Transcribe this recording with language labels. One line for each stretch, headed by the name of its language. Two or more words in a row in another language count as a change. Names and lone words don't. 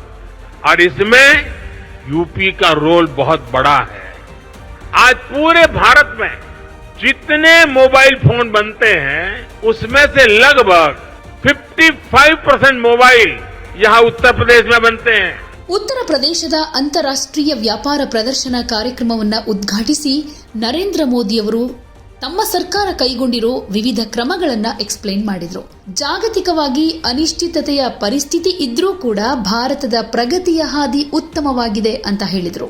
Hindi: और इसमें यूपी का रोल बहुत बड़ा है। आज पूरे भारत में जितने मोबाइल फोन बनते हैं उसमें से लगभग 55% मोबाइल यहाँ उत्तर प्रदेश में बनते हैं।
Kannada: ಉತ್ತರ ಪ್ರದೇಶದ ಅಂತಾರಾಷ್ಟ್ರೀಯ ವ್ಯಾಪಾರ ಪ್ರದರ್ಶನ ಕಾರ್ಯಕ್ರಮವನ್ನು ಉದ್ಘಾಟಿಸಿ ನರೇಂದ್ರ ಮೋದಿಯವರು ತಮ್ಮ ಸರ್ಕಾರ ಕೈಗೊಂಡಿರೋ ವಿವಿಧ ಕ್ರಮಗಳನ್ನು ಎಕ್ಸ್ಪ್ಲೇನ್ ಮಾಡಿದ್ರು. ಜಾಗತಿಕವಾಗಿ ಅನಿಶ್ಚಿತತೆಯ ಪರಿಸ್ಥಿತಿ ಇದ್ರೂ ಕೂಡ ಭಾರತದ ಪ್ರಗತಿಯ ಹಾದಿ ಉತ್ತಮವಾಗಿದೆ ಅಂತ ಹೇಳಿದ್ರು.